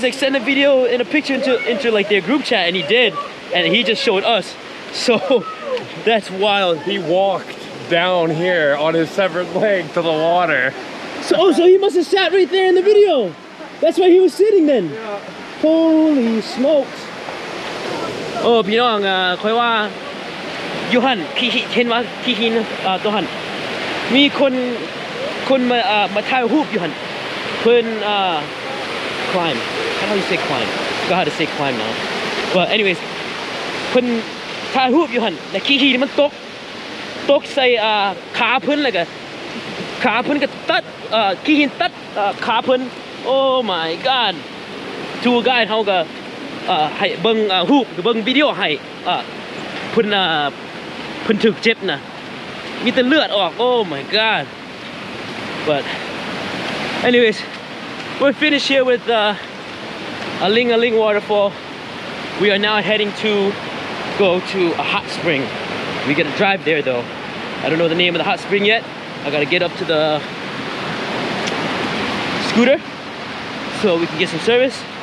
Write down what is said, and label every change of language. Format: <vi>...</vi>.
<en>He's like, send a video and a picture into their group chat, and he did, and he just showed us. So that's wild. He walked down here on his severed leg to the water. So he must have sat right there in the video. That's why he was sitting then. Yeah. Holy smokes.</en> <tts>Oh, พี่น้องค่อยว่าอยู่หันที่เห็นว่าที่หินตัวหันมีคนมาถ่ายรูปอยู่หันเพิ่นclimb.</tts> <en>How do you say climb? I forgot how to say climb now. But anyways,</en> <tts>เพิ่นถ่ายรูปอยู่หันแต่ขี้หินมันตกใส่ขาเพิ่นแล้วก็ขาเพิ่นก็ตัดขี้หินตัดขาเพิ่น</tts> <en>Oh my God.</en> <tts>ทัวร์ไกด์เขาก็ให้เบิ่งรูปหรือเบิ่งวิดีโอให้เพิ่นถูกเจ็บนะมีแต่เลือดออก</tts> <en>Oh my God. But anyways, we're finished here with aling waterfall. We are now heading to go to a hot spring. We gotta drive there though. I don't know the name of the hot spring yet. I gotta get up to the scooter so we can get some service.</en>